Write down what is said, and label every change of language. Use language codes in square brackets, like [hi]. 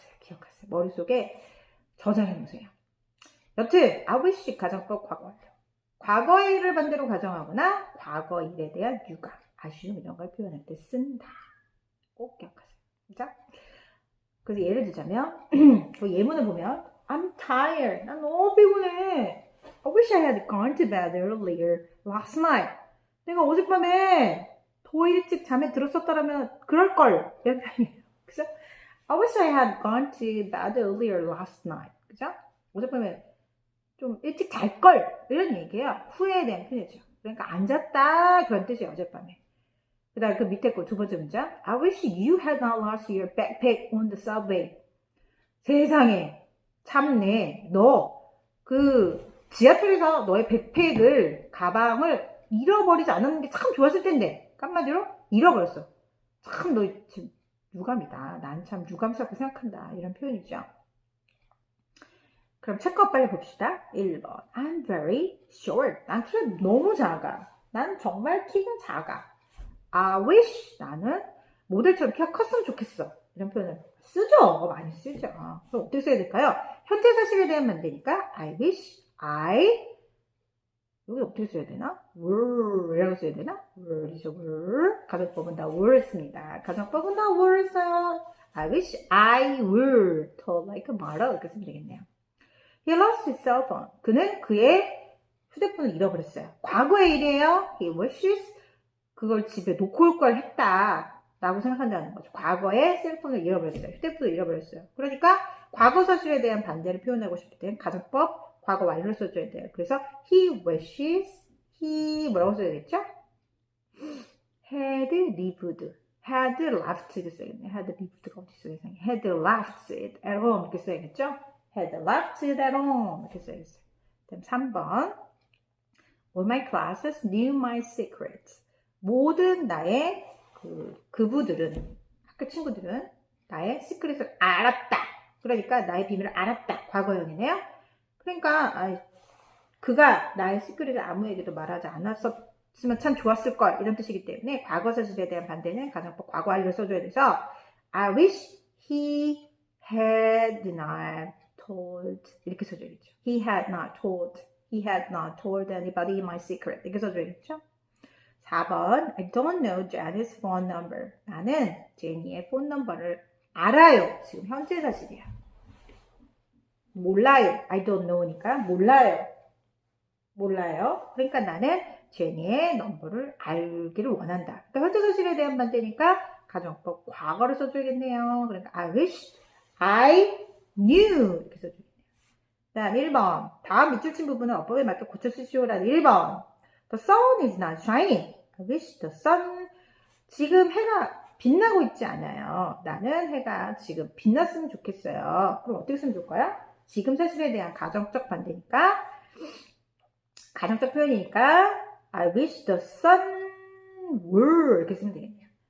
[ko] 기억하세요. 머릿속에 저장해 놓으세요. 여튼 I wish 가정법 과거 완료. 과거일을 반대로 가정하거나 과거 일에 대한 유감, 아쉬움 이런 걸 표현할 때 쓴다. 꼭 기억하세요. 자, 그래서 예를 들자면 그 예문을 보면 [en] I'm tired. [ko] 난 너무 피곤해. [en] I wish I had gone to bed earlier last night. [ko] 내가 어젯밤에 더 일찍 잠에 들었었더라면 그럴걸. 이런 표현이에요. 그죠? [en] I wish I had gone to bed earlier last night. [ko] 그죠? 어젯밤에 좀 일찍 잘걸. 이런 얘기예요. 후회에 대한 표현이죠. 그러니까 안 잤다. 그런 뜻이에요. 어젯밤에. 그 다음 그 밑에 거 두 번째 문장. [en] I wish you had not lost your backpack on the subway. [ko] 세상에 참네. 너 그 지하철에서 너의 백팩을 가방을 잃어버리지 않았는 게 참 좋았을 텐데 한마디로 잃어버렸어. 참 너 지금 유감이다. 난 참 유감스럽게 생각한다. 이런 표현이죠. 그럼 체크업 빨리 봅시다. 1번 [en] I'm very short. [ko] 난 키가 너무 작아. 난 정말 키가 작아. I wish 나는 모델처럼 키가 컸으면 좋겠어. 이런 표현을 쓰죠. 많이 쓰죠. 그럼 어떻게 써야 될까요? 현재 사실에 대한 반대니까 I wish I 여기 어떻게 써야 되나? were 이라고 써야 되나? were이죠. were. 가정법은 다 were 씁니다. 가정법은 다 were 써요. [en] I wish I were tall like a model [ko] 이렇게 쓰면 되겠네요. [en] He lost his cell phone. [ko] 그는 그의 휴대폰을 잃어버렸어요. 과거의 일이에요. [en] He wishes [ko] 그걸 집에 놓고 올 걸 했다 라고 생각한다는 거죠. 과거에 셀폰을 잃어버렸어요. 휴대폰을 잃어버렸어요. 그러니까 과거 사실에 대한 반대를 표현하고 싶을 때는 가정법 과거 완료를 써줘야 돼요. 그래서 [en] he wishes he [ko] 뭐라고 써야겠죠? [en] had lived had left [ko] 이렇게 써야겠네. had lived가 어디 있어요? [en] had left it at home [ko] 이렇게 써야겠죠? [en] had left it at home 이렇게 써야겠어요. 다음 3번 All my classes knew my secrets. [ko] 모든 나의 그부들은 학교 친구들은 나의 시크릿을 알았다. 그러니까 나의 비밀을 알았다. 과거형이네요. 그러니까 그가 나의 시크릿을 아무에게도 말하지 않았었으면 참 좋았을 걸 이런 뜻이기 때문에 과거 사실에 대한 반대는 가정법 과거 완료를 써줘야 돼서 [en] I wish he had not told [ko] 이렇게 써줘야겠죠. [en] He had not told anybody my secret [ko] 이렇게 써줘야겠죠. [en] 4번 I don't know Jenny's phone number. [ko] 나는 제니의 폰 넘버를 알아요. 지금 현재 사실이야. 몰라요. I don't know니까 몰라요. 그러니까 나는 제니의 넘버를 알기를 원한다. 그러니까 현재 사실에 대한 반대니까 가정법 과거를 써줘야겠네요. 그러니까 [en] I wish I knew [ko] 이렇게 써줘야겠네요. 다음 1번. 다음 밑줄 친 부분은 어법에 맞게 고쳐 쓰시오라는 1번. [en] The sun is not shining. I wish the sun. [ko] 지금 해가 빛나고 있지 않아요. 나는 해가 지금 빛났으면 좋겠어요. 그럼 어떻게 쓰면 좋을까요? 지금 사실에 대한 가정적 반대니까 가정적 표현이니까 [en] I wish the sun were [ko] 이렇게 쓰면 되겠네요.